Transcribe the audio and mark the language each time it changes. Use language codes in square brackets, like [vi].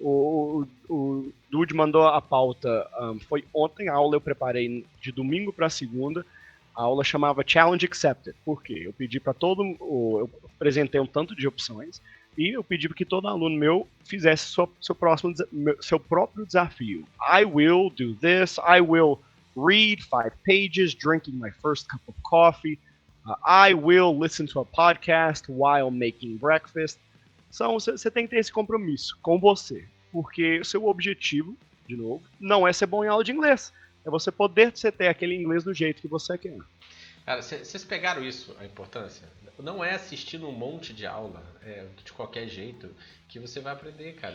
[pt] O Dude mandou a pauta. Foi ontem a aula, eu preparei de domingo para segunda. A aula chamava Challenge Accepted. Por quê? Eu pedi para eu apresentei um tanto de opções e eu pedi que todo aluno meu fizesse seu próprio desafio. [en] I will do this. I will read 5 pages, drinking my first cup of coffee. I will listen to a podcast while making breakfast. [pt] Então, você tem que ter esse compromisso com você. Porque o seu objetivo, de novo, não é ser bom em aula de inglês. É você poder ter aquele inglês do jeito que você quer. Cara, vocês pegaram isso, a importância? Não é assistindo um monte de aula, de qualquer jeito, que você vai aprender, cara.